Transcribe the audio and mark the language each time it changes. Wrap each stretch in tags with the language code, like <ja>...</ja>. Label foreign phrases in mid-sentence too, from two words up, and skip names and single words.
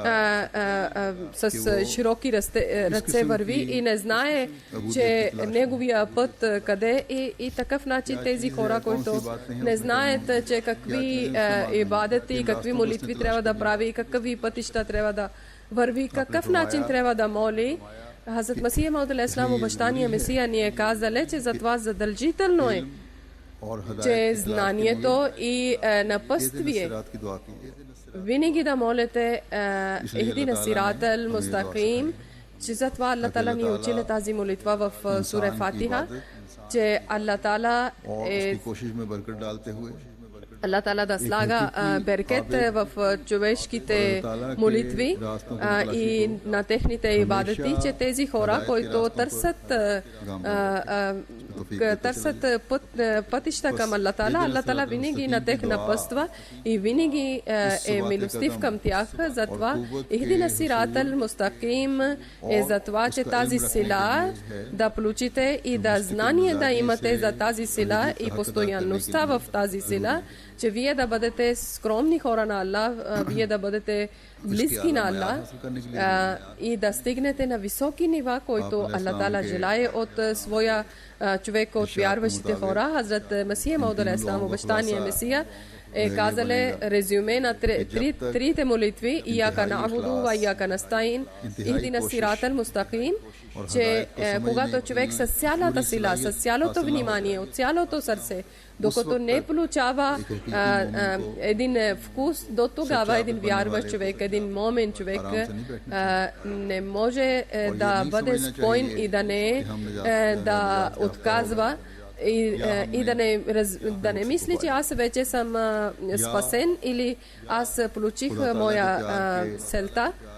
<bg>с широки ръце върви и не знае, че неговия път къде е, и такъв начин тези хора, които не знаят, че какви ибадети и какви молитви трябва да прави и какви пътища трябва да върви, какъв начин трябва да моли. Хазрат Масия Мауд алейхиссалам, обещания Месия, ни е казали, че за това задължително е, че знанието и напътствие. Винаги да молите</bg> <ar>اهدنا الصراط المستقيم,</ar> <bg>че за това Аллах Таала ни учили тази молитва в сура Фатиха, че Аллах Таала е Аллах Таала да слага беркет в човешките молитви и на техните ибадети, че тези хора, които търсят пътища към Аллах Таала винаги на тях напъства и винаги е милостив към тях. Затова</bg> <ar>اهدنا الصراط المستقيم</ar> <bg>е за това, че тази сила да получите и да знание да имате за тази сила и постоянността в тази сила, че вие да бъдете скромни хора на Аллах, вие да бъдете близки на Аллах и да стигнете на високи нива, които Аллах Таала желае от своя човек, от вярващите хора. Хазрат Масия Мауд алейхиссалам, обещания Месия, е казали резюме на трите молитви</bg> <ar>إياك نعبد وإياك نستعين اهدنا الصراط المستقيم,</ar> <bg>че когато човек с цялата сила, с цялото внимание, от цялото сърце, докато не получава един вкус, до тогава един вярващ човек, един момен човек не може да бъде спокоен и да отказва и да не мисли, че аз вече съм спасен или аз получих моя целта.</bg>